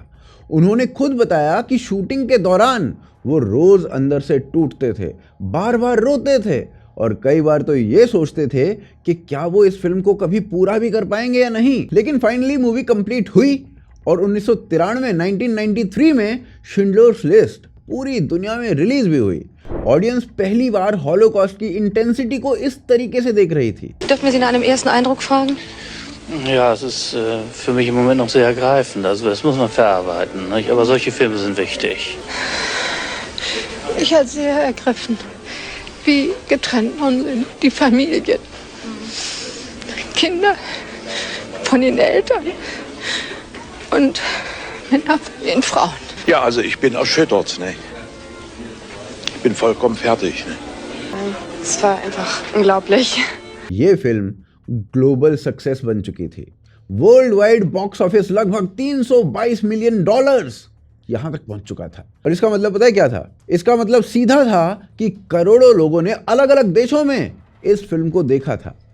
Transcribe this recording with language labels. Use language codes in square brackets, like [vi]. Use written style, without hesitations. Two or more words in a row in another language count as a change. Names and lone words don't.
[hi] उन्होंने खुद बताया कि शूटिंग के दौरान वो रोज अंदर से टूटते थे, बार बार रोते थे और कई बार तो ये सोचते थे कि क्या वो इस फिल्म को कभी पूरा भी कर पाएंगे या नहीं। लेकिन [en] finally movie complete [hi] हुई और 1993 में शिंडलर्स लिस्ट पूरी दुनिया में रिलीज भी हुई। ऑडियंस पहली बार हॉलोकॉस्ट की इंटेंसिटी को इस तरीके से देख रही थी। [de] Dürfen wir Sie nach einem ersten Eindruck fragen? Ja, es ist für mich im Moment noch sehr ergreifend. Also das muss man verarbeiten. Nicht? Aber solche Filme sind wichtig. Ich war sehr ergriffen, wie getrennt man sind, die Familien, Kinder von den Eltern und Männer von den Frauen. Ja, also ich bin erschüttert. Ne? Ich bin vollkommen fertig. Ne? Es war einfach unglaublich. [hi] ये फिल्म [en] global success [hi] बन चुकी थी। [en] worldwide box office [hi] लगभग 322 [en] million dollars [hi] यहां तक पहुंच चुका था। और इसका मतलब पता है क्या था? इसका मतलब सीधा था कि करोड़ों लोगों ने अलग अलग देशों में इस फिल्म को देखा था।